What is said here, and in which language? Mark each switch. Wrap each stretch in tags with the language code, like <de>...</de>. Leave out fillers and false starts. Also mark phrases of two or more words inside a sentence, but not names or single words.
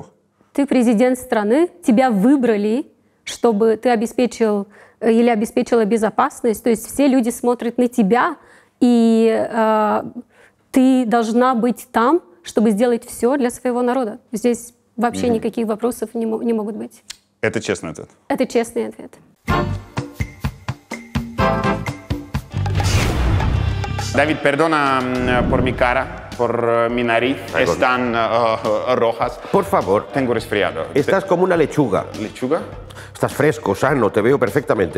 <ru>Ты президент страны, тебя выбрали, чтобы ты обеспечил или обеспечила безопасность. То есть все люди смотрят на тебя, и ты должна быть там, чтобы сделать все для своего народа. Здесь вообще никаких вопросов не могут быть. Это честный ответ? Это честный ответ.</ru> <es>David, perdona por mi cara, por mi nariz. Están rojas. Por favor. Tengo resfriado. Estás como una lechuga. ¿Lechuga? Estás fresco, sano, te veo perfectamente.</es>